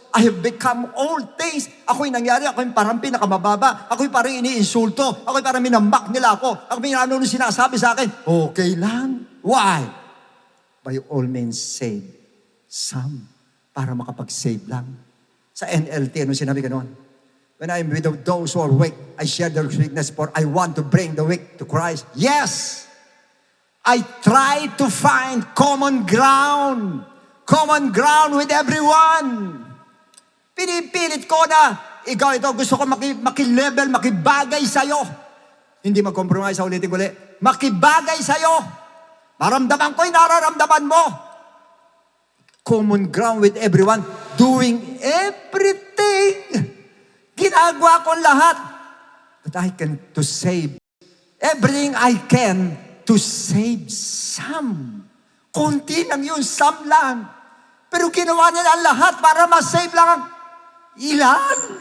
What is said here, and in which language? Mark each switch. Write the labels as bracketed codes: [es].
[en] I have become all things. [tl] Ako'y nangyari, ako'y parang pinakamababa, ako'y parang iniinsulto, ako'y parang minamak nila ako, ako'y ano sinasabi sa akin, okay lang. [en] Why? By all means save some. [tl] Para makapag-save lang. Sa NLT, ano sinabi gano'n? [en] When I am with those who are weak, I share their weakness, for I want to bring the weak to Christ. Yes! I try to find common ground with everyone. [tl] Pinipilit ko na, ikaw ito, gusto ko makilevel, makibagay sa'yo. Hindi mag-compromise, ulitin ko ulit. Makibagay sa'yo. Maramdaman ko yung nararamdaman mo. [en] Common ground with everyone, doing everything. [tl] ginagawa ko lahat. [en] But I can to save everything I can to save some. [tl] Konti lang yun, some lang. Pero ginawa niya ang lahat para ma-save lang ang ilan.